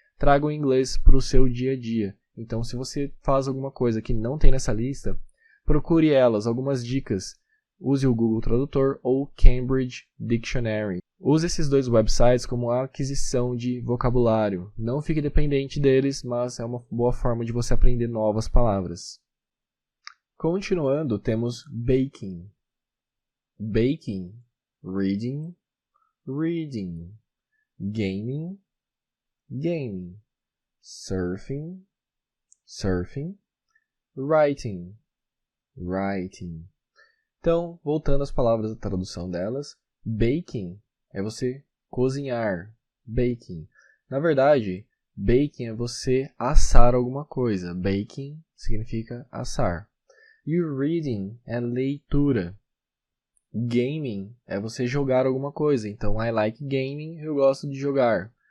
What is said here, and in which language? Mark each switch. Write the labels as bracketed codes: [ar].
[pt] Traga o inglês para o seu dia a dia. Então, se você faz alguma coisa que não tem nessa lista, procure elas, algumas dicas. Use o Google Tradutor ou Cambridge Dictionary. Use esses dois websites como aquisição de vocabulário. Não fique dependente deles, mas é uma boa forma de você aprender novas palavras. Continuando, temos baking. [en] Baking, reading, reading, gaming, gaming, surfing, surfing, writing, writing. [pt] Então, voltando às palavras da tradução delas, baking é você cozinhar, baking. Na verdade, baking é você assar alguma coisa, baking significa assar. E o reading é leitura. Gaming é você jogar alguma coisa, então I like gaming, eu gosto de jogar.